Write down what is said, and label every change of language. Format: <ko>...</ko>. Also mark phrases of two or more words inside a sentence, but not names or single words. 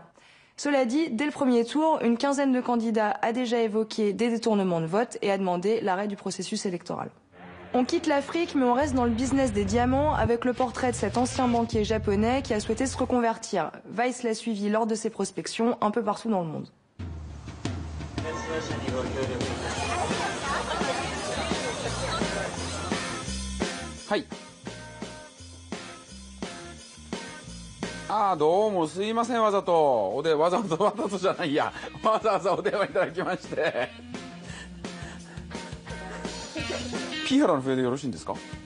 <fr>Cela dit, dès le premier tour, une quinzaine de candidats a déjà évoqué des détournements de vote et a demandé l'arrêt du processus électoral. On quitte l'Afrique, mais on reste dans le business des diamants avec le portrait de cet ancien banquier japonais qui a souhaité se reconvertir. Vice l'a suivi lors de ses prospections un peu partout dans le monde.</fr> <ja>Hi. ああ、どうもすいません、わざと。わざとじゃないや。わざわざお電話いただきまして。ピハラの笛でよろしいんですか？</ja>